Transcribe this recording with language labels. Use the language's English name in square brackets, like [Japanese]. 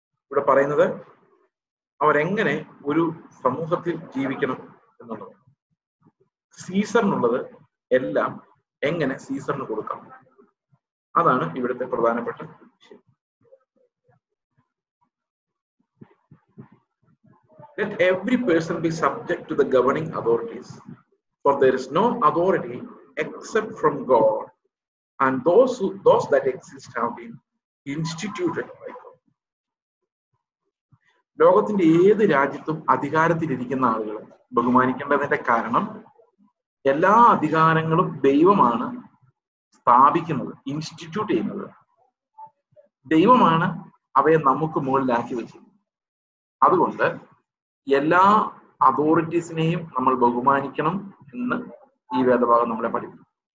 [Malayalam] ഇവിടെ പറയുന്നത് അവരെങ്ങനെ ഒരു സമൂഹത്തിൽ ജീവിക്കണം എന്നുള്ളത്. സീസറിനുള്ളത് എല്ലാം എങ്ങനെ സീസറിന് കൊടുക്കാം, അതാണ് ഇവിടുത്തെ പ്രധാനപ്പെട്ട വിഷയം. [English] Let every person be subject to the governing authorities, for there is no authority except from God, and those that exist have been instituted by God. [Malayalam] ലോകത്തിന്റെ ഏത് രാജ്യത്തും അധികാരത്തിലിരിക്കുന്ന ആളുകൾ ബഹുമാനിക്കേണ്ടതിന്റെ കാരണം എല്ലാ അധികാരങ്ങളും ദൈവമാണ് സ്ഥാപിക്കുന്നത്, ഇൻസ്റ്റിറ്റ്യൂട്ട് ചെയ്യുന്നത്. ദൈവമാണ് അവയെ നമുക്ക് മുകളിലാക്കി വെച്ചത്. അതുകൊണ്ട് എല്ലാ അതോറിറ്റീസിനെയും നമ്മൾ ബഹുമാനിക്കണം എന്ന് ഈ വേദഭാഗം നമ്മളെ പഠിപ്പിക്കും.